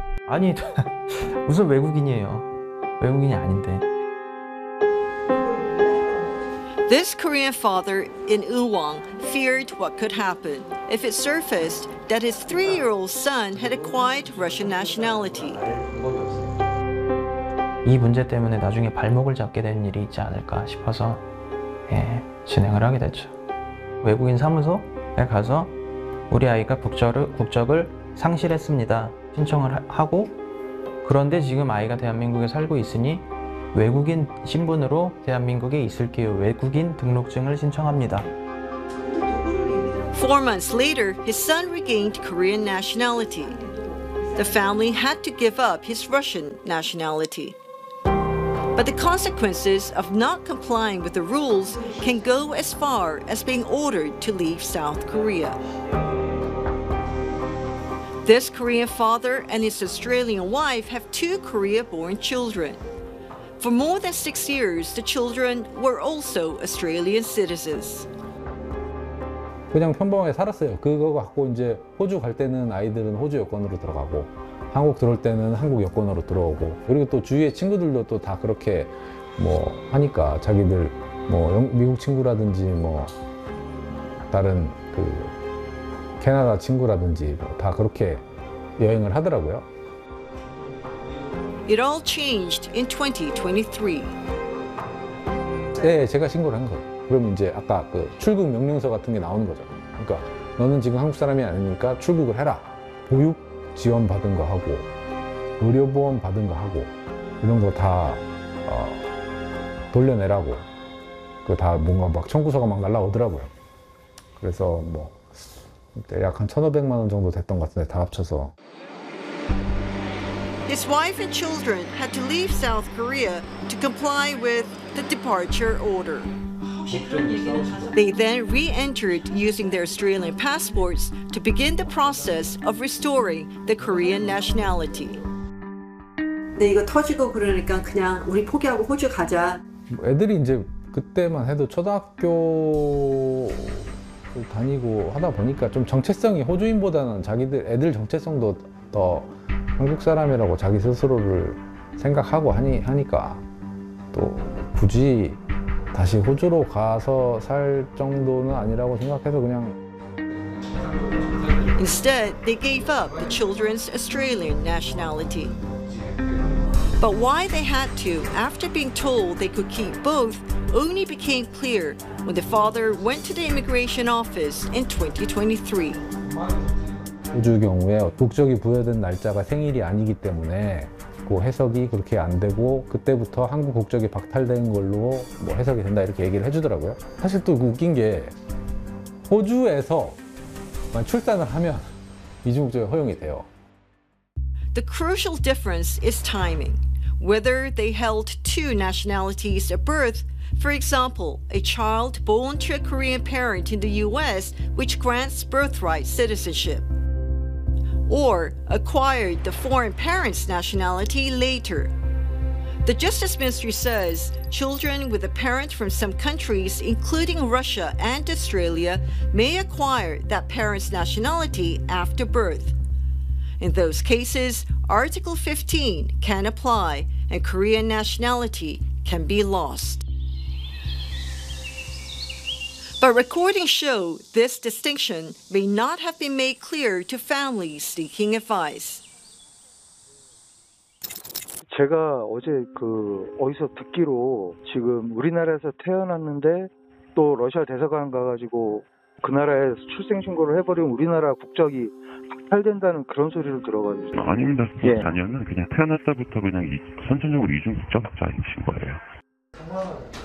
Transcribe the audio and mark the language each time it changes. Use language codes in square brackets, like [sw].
[ko] Ani, 무슨 외국인이에요? 외국인이 아닌데. [en] This Korean father in Uwang feared what could happen if it surfaced that his three-year-old son had acquired Russian nationality. [ko] 이 문제 때문에 나중에 발목을 잡게 되는 일이 있지 않을까 싶어서 예, 진행을 하게 됐죠. 외국인 사무소에 가서 우리 아이가 국적을 상실했습니다. 신청을 하고 그런데 지금 아이가 대한민국에 살고 있으니 외국인 신분으로 대한민국에 있을게요. 외국인 등록증을 신청합니다. [en] 4 months later, his son regained Korean nationality. The family had to give up his Russian nationality. But the consequences of not complying with the rules can go as far as being ordered to leave South Korea. This Korean father and his Australian wife have two Korea-born children. For more than 6 years, the children were also Australian citizens. [ko] 그냥 평범하게 살았어요. 그거 갖고 이제 호주 갈 때는 아이들은 호주 여권으로 들어가고 한국 들어올 때는 한국 여권으로 들어오고 그리고 또 주위의 친구들도 또 다 그렇게 뭐 하니까 자기들 뭐 미국 친구라든지 뭐 다른 그 캐나다 친구라든지 뭐 다 그렇게 여행을 하더라고요. [en] It all changed in 2023. [ko] 네, 제가 신고를 한 거예요. 그럼 이제 아까 그 출국 명령서 같은 게 나오는 거죠. 그러니까 너는 지금 한국 사람이 아니니까 출국을 해라. 보육 지원 받은 거 하고 의료 보험 받은 거 하고 이런 거 다 돌려내라고. 그 다 뭔가 막 청구서가 막 날라오더라고요. 그래서 뭐 대략 한 1,500만 원 정도 됐던 것 같은데 다 합쳐서. [en] His wife and children had to leave South Korea to comply with the departure order. They then re-entered using their Australian passports to begin the process of restoring the Korean nationality. [ko] 네, 이거 터지고 그러니까 그냥 우리 포기하고 호주 가자. 애들이 이제 그때만 해도 초등학교 다니고 하다 보니까 좀 정체성이 호주인보다는 자기들 애들 정체성도 더 한국 사람이라고 자기 스스로를 생각하고 하니까 또 굳이 다시 호주로 가서 살 정도는 아니라고 생각해서 그냥 [en] Instead, they gave up the children's Australian nationality. But why they had to, after being told they could keep both, only became clear when the father went to the immigration office in 2023. 호주 경우에 국적이 부여된 날짜가 생일이 아니기 때문에 그 해석이 그렇게 안 되고 그때부터 한국 국적이 박탈된 걸로 뭐 해석이 된다 이렇게 얘기를 해주더라고요. 사실 또 웃긴 게 호주에서 출산을 하면 이중 국적이 허용이 돼요. The crucial difference is timing. Whether they held two nationalities at birth, for example, a child born to a Korean parent in the U.S., which grants birthright citizenship, or acquired the foreign parent's nationality later. The Justice Ministry says children with a parent from some countries, including Russia and Australia, may acquire that parent's nationality after birth. In those cases, Article 15 can apply and Korean nationality can be lost. But recordings show this distinction may not have been made clear to families seeking advice. [ko] 제가 어제 그 어디서 듣기로 지금 우리나라에서 태어났는데 또 러시아 대사관 가가지고 그 나라에 출생신고를 해버리면 우리나라 국적이 박탈된다는 그런 소리를 들어가지고 아닙니다. 예. 자녀는 그냥 태어났다부터 그냥 선천적으로 이중 국적자이신 거예요.